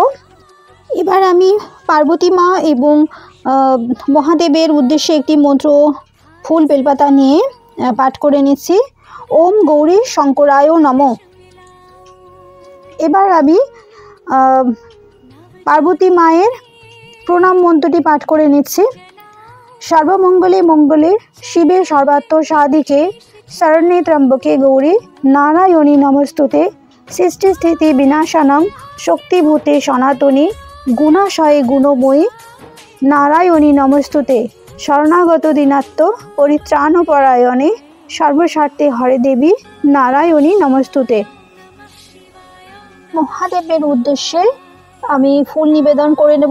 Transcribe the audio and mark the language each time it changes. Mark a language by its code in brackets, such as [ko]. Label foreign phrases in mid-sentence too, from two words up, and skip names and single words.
[bn] এবার আমি পার্বতী মা এবং মহাদেবের উদ্দেশ্যে একটি মন্ত্র ফুল বেলপাতা নিয়ে পাঠ করে নিচ্ছি। [sa] ওম গৌরী শঙ্করায় নমঃ। [bn] এবার আমি পার্বতী মায়ের প্রণাম মন্ত্রটি পাঠ করে নিচ্ছি। [sa] সর্বমঙ্গলে মঙ্গলে শিবে সর্বার্থ সাধিকে শরণ্যে ত্র্যম্বকে গৌরী নারায়ণী নমস্তুতে সৃষ্টি স্থিতি বিনাশানাং শক্তিভূতে সনাতনী গুণাশয়ে গুণময়ী নারায়ণী নমস্তুতে শরণাগত দীনাত্ম পরিত্রাণপরায়ণে সর্বস্বার্থে হরে দেবী নারায়ণী নমস্তুতে। [bn] মহাদেবের উদ্দেশ্যে আমি ফুল নিবেদন করে নেব।